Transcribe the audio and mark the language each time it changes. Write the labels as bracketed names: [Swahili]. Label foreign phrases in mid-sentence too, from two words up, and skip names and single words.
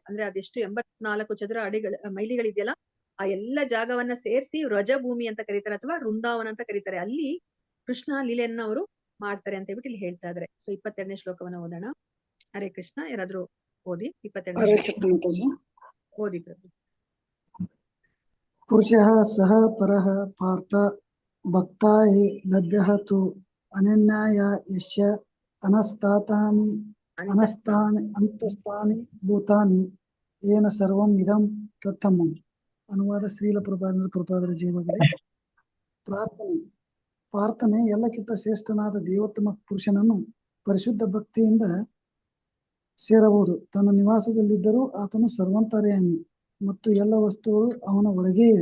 [Kannada] ಅಂದ್ರೆ ಅದೆಷ್ಟು 84 ಚದುರ ಮೈಲಿಗಳಿದೆಯಲ್ಲ, ಆ ಎಲ್ಲ ಜಾಗವನ್ನ ಸೇರಿಸಿ ವ್ರಜಭೂಮಿ ಅಂತ ಕರೀತಾರೆ, ಅಥವಾ ವೃಂದಾವನ ಅಂತ ಕರೀತಾರೆ. ಅಲ್ಲಿ ಕೃಷ್ಣ ಲೀಲೆಯನ್ನ ಅವರು ಮಾಡ್ತಾರೆ ಅಂತ ಹೇಳ್ಬಿಟ್ಟು ಇಲ್ಲಿ ಹೇಳ್ತಾ ಇದಾರೆ. ಸೊ 22ನೇ ಶ್ಲೋಕವನ್ನ ಓದೋಣ. ಹರೇ ಕೃಷ್ಣ. ಯಾರಾದ್ರೂ ಓದಿ 22ನೇ ಹರೇ ಶ್ಲೋಕ. ಕೃಷ್ಣ ಮಾತಾಜಿ. ಓದಿ ಪ್ರಭು. [Sanskrit] ಪುರುಷಃ ಸಹ ಪರಃ ಪಾರ್ಥ ಭಕ್ತಾ ಹಿ ಲಭ್ಯಃ ತು ಅನನ್ಯಾಯ ಯಸ್ಯ ಅಂತಸ್ತಾನಿ ಭೂತಾನಿ ಏನ ಸರ್ವಂ ಇದಂ ತತ್ತಮಂ. [Kannada] ಅನುವಾದ ಶ್ರೀಲ ಪ್ರಭಾದರ ಜೀವಗಳೇ. ಪ್ರಾರ್ಥನೆ ಎಲ್ಲಕ್ಕಿಂತ ಶ್ರೇಷ್ಠನಾದ ದೇವೋತ್ತಮ ಪುರುಷನನ್ನು ಪರಿಶುದ್ಧ ಭಕ್ತಿಯಿಂದ ಸೇರಬಹುದು. ತನ್ನ ನಿವಾಸದಲ್ಲಿದ್ದರೂ ಆತನು ಸರ್ವಂತರ್ಯಾಮಿ ಮತ್ತು ಎಲ್ಲ ವಸ್ತುಗಳು ಅವನ ಒಳಗೇ ಇವೆ.